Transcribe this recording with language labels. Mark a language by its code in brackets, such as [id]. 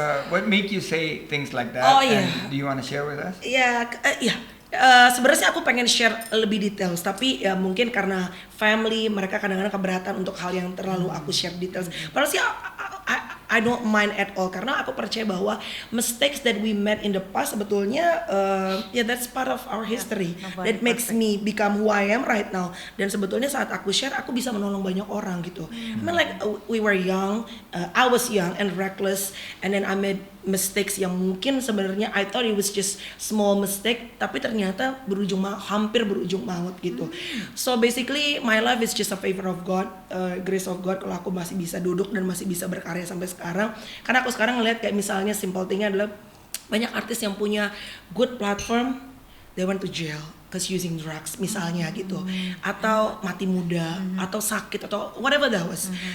[en] What make you say things like that? [id] Oh, iya. [en] And do you want to share with us? [id] Iya, iya. Sebenarnya sih aku pengen share lebih details, tapi ya mungkin karena family mereka kadang-kadang keberatan untuk hal yang terlalu aku share details. Padahal sih [en] I don't mind at all, [id] karena aku percaya bahwa [en] mistakes that we made in the past [id] sebetulnya [en] that's part of our history. nobody That makes me become who I am right now. [id] Dan sebetulnya saat aku share, aku bisa menolong banyak orang gitu. [en] I mean like we were young, I was young and reckless, and then I made mistakes [id] yang mungkin sebenarnya [en] I thought it was just small mistake, [id] tapi ternyata hampir berujung maut gitu. [en] So basically my life is just a favor of God, grace of God. [id] Kalau aku masih bisa duduk dan masih bisa berkarya sampai sekarang, karena aku sekarang ngeliat kayak misalnya simple thingnya adalah banyak artis yang punya [en] good platform, they went to jail cause using drugs [id] misalnya gitu, atau mati muda, atau sakit, atau [en] whatever that was.